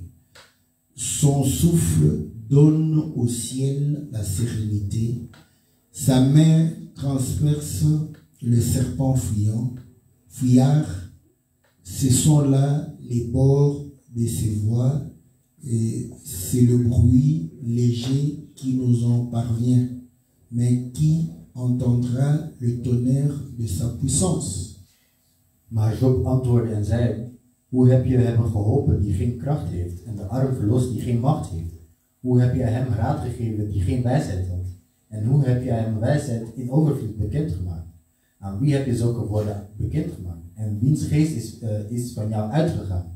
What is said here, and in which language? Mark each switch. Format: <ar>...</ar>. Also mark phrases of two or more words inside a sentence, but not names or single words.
<fr>Son souffle donne au ciel la sérénité, sa main transperce le serpent fuyard. Ce sont là les bords de ses voies, et c'est le bruit léger qui nous en parvient. Mais qui entendra le tonnerre de sa puissance?</fr> <nl>Maar Job antwoordde en zei: Hoe heb je hem geholpen die geen kracht heeft, en de arm verlost die geen macht heeft? Hoe heb jij hem raad gegeven die geen wijsheid had? En hoe heb jij hem wijsheid in overvloed bekendgemaakt? Aan wie heb je zulke woorden bekendgemaakt? En wiens geest is van jou uitgegaan?</nl>